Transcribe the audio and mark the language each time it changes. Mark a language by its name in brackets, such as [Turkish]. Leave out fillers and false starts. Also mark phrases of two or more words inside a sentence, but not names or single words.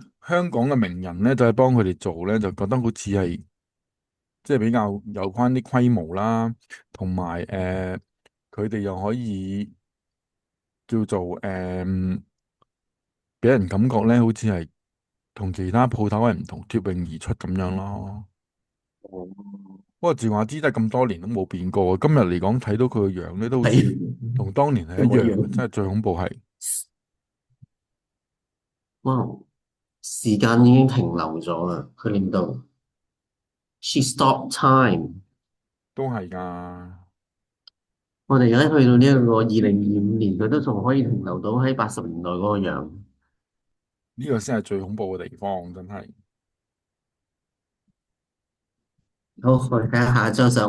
[Cantonese] 香港嘅名人咧，就係幫佢哋做咧，就覺得好似係即係比較有關啲規模啦，同埋佢哋又可以叫做俾人感覺咧，好似係同其他鋪頭係唔同，脫穎而出咁樣咯。哦。不過趙雅芝真係咁多年都冇變過，今日嚟講睇到佢個樣咧，都好似係同當年係一模一一樣嘅，真係樣。最恐怖係哇！時間已經停留咗啦，佢令到 [English] she stopped time。 [Cantonese] 都係㗎。我哋而家去到呢一個2025年，佢都仲可以停留到喺80年代嗰個樣。呢個先係最恐怖嘅地方，真係。好，我哋睇下下一張相。